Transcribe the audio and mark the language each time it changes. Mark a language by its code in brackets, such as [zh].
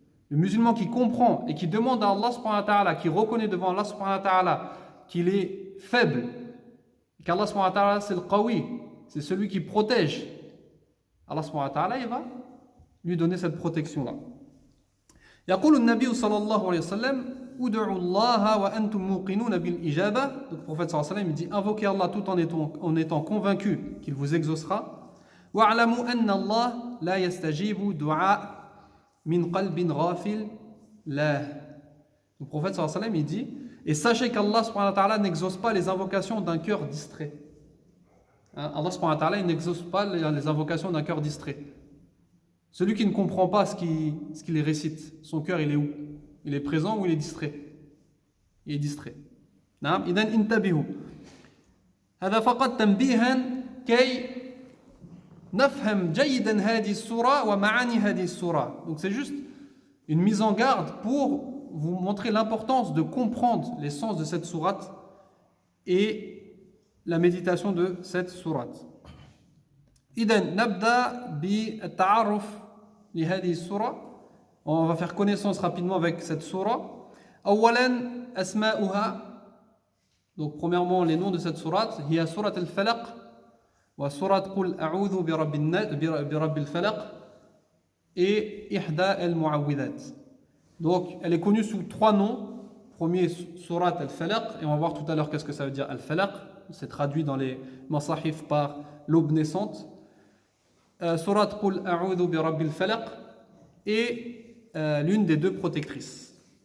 [fr] Le musulman qui comprend et qui demande à Allah subhanahu wa ta'ala, qui reconnaît devant Allah subhanahu wa ta'ala qu'il est faible, qu'Allah subhanahu wa ta'ala c'est le qawi, c'est celui qui protège, Allah subhanahu wa ta'ala il va lui donner cette protection-là. [ar] يقول النبي صلى الله عليه وسلم ادعوا الله وأنتم موقنون بالإجابة. [fr] Donc le prophète صلى الله عليه وسلم il dit invoquez Allah tout en étant convaincu qu'il vous exaucera. [ar] واعلموا أن الله لا يستجيب دعاء min qalbin ghafil la. [fr] Le prophète sallallahu alayhi wa sallam il dit et sachez qu'Allah subhanahu wa ta'ala n'exauce pas les invocations d'un cœur distrait. Allah subhanahu wa ta'ala il n'exauce pas les invocations d'un cœur distrait. Celui qui ne comprend pas ce qu'il les récite, son cœur il est où? Il est présent ou il est distrait? Il est distrait. [ar] نعم إذن انتبهوا هذا فقط تنبيها كي نفهم جيدا هذه السورة ومعاني هذه السورة. [fr] Donc c'est juste une mise en garde pour vous montrer l'importance de comprendre les sens de cette sourate et la méditation de cette sourate. [ar] إذن نبدأ بالتعرف لهذه السورة. [fr] On va faire connaissance rapidement avec cette sourate. [ar] أولا أسماؤها. [fr] Donc premièrement les noms de cette sourate. [ar] هي سورة الفلق وسورة قل أعوذ برب الفلق et إحدى المعوذات. [fr] Donc elle est connue sous trois noms. Premier surat al-Falaq et on va voir tout à l'heure qu'est-ce que ça veut dire al-Falaq. C'est traduit dans les masahif par l'aube naissante. Surat Qul A'udhu bi Rabbil Falaq et l'une des deux protectrices.